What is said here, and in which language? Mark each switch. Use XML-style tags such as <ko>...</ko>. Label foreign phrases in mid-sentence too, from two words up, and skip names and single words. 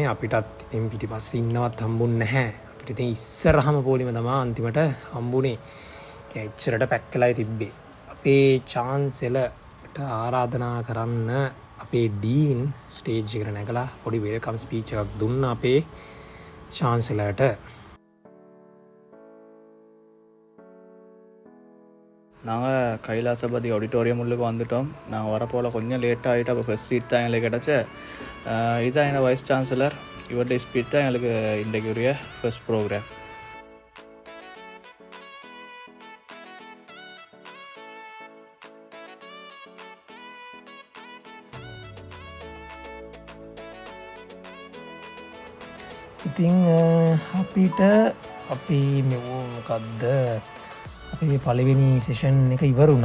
<si>අපිටත් ඉතින් පිටිපස්සේ ඉන්නවත් හම්බුන්නේ නැහැ. අපිට ඉතින් ඉස්සරහම පොලිම තමයි අන්තිමට හම්බුනේ. ඒ ඉච්චරට පැක් වෙලායි තිබ්බේ. අපේ චාන්සලර්ට ආරාධනා කරන්න අපේ ඩීන් ස්ටේජ් එකට නැගලා පොඩි</si> <en>welcome speech</en> <si>එකක් දුන්නා අපේ චාන්සලර්ට.</si> <ta>நாங்கள் கைலாசபதி ஆடிட்டோரியம் உள்ளுக்கு வந்துட்டோம். நாங்கள் வரப்போல் கொஞ்சம் லேட்டாக ஆகிட்டு அப்போ</ta> <en>first seat</en> <ta>தான் எங்களுக்கு கிடச்ச. இதுதான் என்ன</ta> <en>vice chancellor.</en> <ta>இவருடைய ஸ்பீச் தான் எங்களுக்கு இன்றைக்கு உரிய</ta> <en>first program.</en> <si>ඉතින් අපිට අපි මොකක්ද අපේ පළවෙනි සෙෂන් එක ඉවරුණා.</si>